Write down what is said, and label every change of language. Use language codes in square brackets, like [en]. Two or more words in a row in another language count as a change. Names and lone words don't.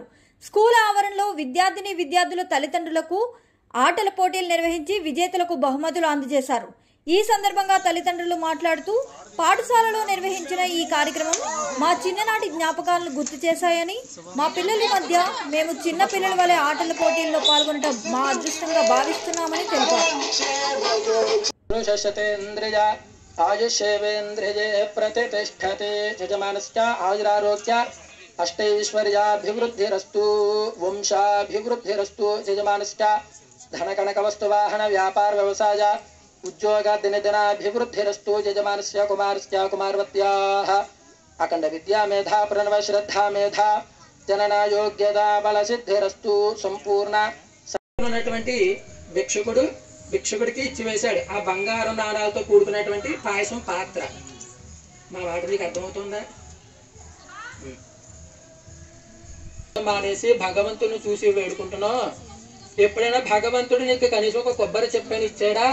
[te] స్కూల్ ఆవరణలో విద్యార్థుల తల్లిదండ్రులకు ఆటల పోటీలు నిర్వహించి విజేతలకు బహుమతులు అందజేశారు. ఈ సందర్భంగా తల్లిదండ్రులు మాట్లాడుతూ పాఠశాలలో నిర్వహించిన ఈ కార్యక్రమం మా చిన్ననాటి జ్ఞాపకాలను గుర్తు చేశాయని, మా పిల్లల మధ్య మేము చిన్న పిల్లల వలె ఆటల పోటీల్లో పాల్గొనడం మా అదృష్టంగా భావిస్తున్నామని తెలిపారు. [sa] आयुष्येवेन्द्रिये प्रतिष्ठते यजमानस्य आयुरारोग्य अष्टैश्वर्याभिवृद्धिरस्तु वंशाभिवृद्धिरस्तु यजमानस्य धनकनकवस्तुवाहन व्यापार व्यवसाय उद्योगादिनदिनाभिवृद्धिरस्तु यजमानस्य कुमारस्य कुमारवत्याः अखंड विद्या मेधा प्रणव श्रद्धा मेधा जनना योग्यता बलसिद्धिरस्तु संपूर्ण [te] భిక్షుకుడు భిక్షుడికి ఇచ్చి వేశాడు. ఆ బంగారం నాణాలతో కూడుకున్నటువంటి పాయసం పాత్ర. మా మాట నీకు అర్థమవుతుందా? మానేసి భగవంతుని చూసి వేడుకుంటున్నావు. ఎప్పుడైనా భగవంతుడు నీకు కనీసం ఒక కొబ్బరి చెప్పని ఇచ్చాడా?